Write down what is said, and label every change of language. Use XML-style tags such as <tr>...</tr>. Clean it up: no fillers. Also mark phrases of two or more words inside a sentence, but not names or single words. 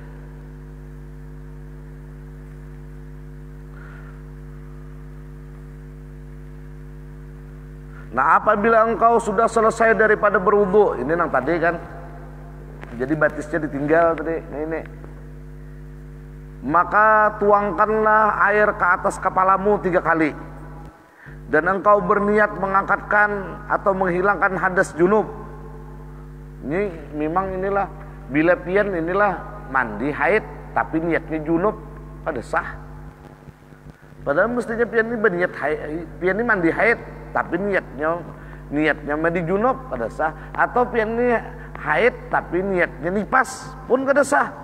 <id>Nah apabila engkau sudah selesai daripada berwudu, ini nang tadi kan, jadi batisnya ditinggal tadi. Nah ini, maka tuangkanlah air ke atas kepalamu 3 kali, dan engkau berniat mengangkatkan atau menghilangkan hadas junub. Ini memang inilah. Bila pian inilah mandi haid tapi niatnya junub kada sah. Padahal mestinya pian ini berniat haid, pian ini mandi haid tapi niatnya mandi junub kada sah, atau pian ini haid tapi niatnya nipas pun kada sah.</id>